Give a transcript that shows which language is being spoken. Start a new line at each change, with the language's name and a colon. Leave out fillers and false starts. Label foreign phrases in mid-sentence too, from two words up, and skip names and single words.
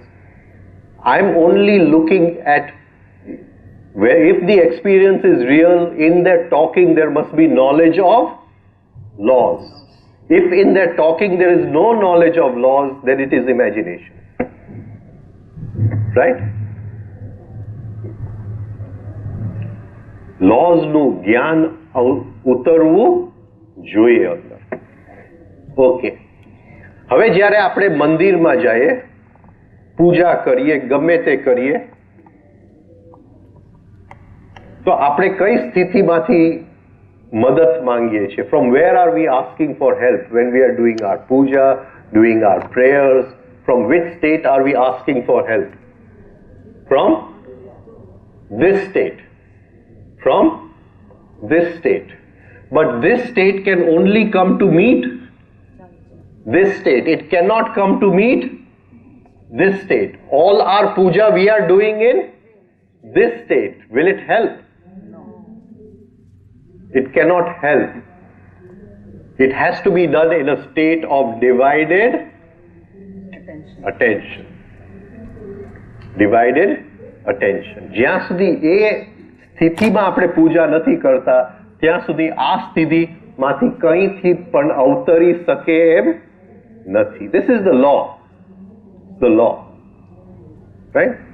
English: I'm only looking at where if the experience is real, in their talking there must be knowledge of laws. If in their talking there is no knowledge of laws, then it is imagination. Right? Laws
Gujarati: નું જ્ઞાન ઉતરવું જોઈએ અંદર. ઓકે. હવે જ્યારે આપણે મંદિરમાં જઈએ, પૂજા કરીએ, ગમે તે કરીએ, તો આપણે કઈ સ્થિતિમાંથી મદદ માંગીએ છીએ?
English: From where are we asking for help when we are doing our puja, doing our prayers? From which state are we asking for help? From this state. From this state. But this state can only come to meet this state. It cannot come to meet this state. All our puja we are doing in this state. Will it help? It cannot help. It has to be done in a state of divided attention. Divided attention.
Gujarati: જ્યાં સુધી એ સ્થિતિમાં આપણે પૂજા નથી કરતા ત્યાં સુધી આ સ્થિતિમાંથી કંઈથી પણ અવતરી શકે એમ નથી.
English: This is the law. The law. Right?